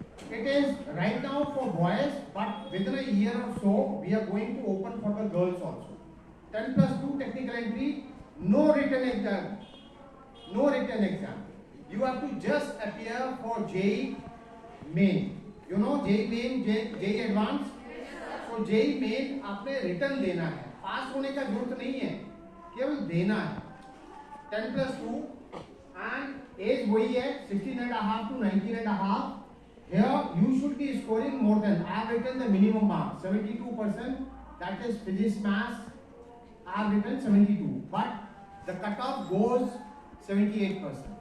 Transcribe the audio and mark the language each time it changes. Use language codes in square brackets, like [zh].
[en] It is right now for boys, but within a year or so, we are going to open for the girls also. 10 plus 2 technical entry, no written exam. No written exam. You have to just appear for JEE Main. You know JEE Main, JEE Advanced? [hi] So JEE Main आपने return देना है, पास होने का जरूरत नहीं है, केवल देना है. [en] 10 plus 2 and age [hi] वही है [en] 16.5 to 19.5. Here you should be scoring more than, I have written the minimum mark 72%, that is physics maths, I have written 72, but the cutoff goes 78%.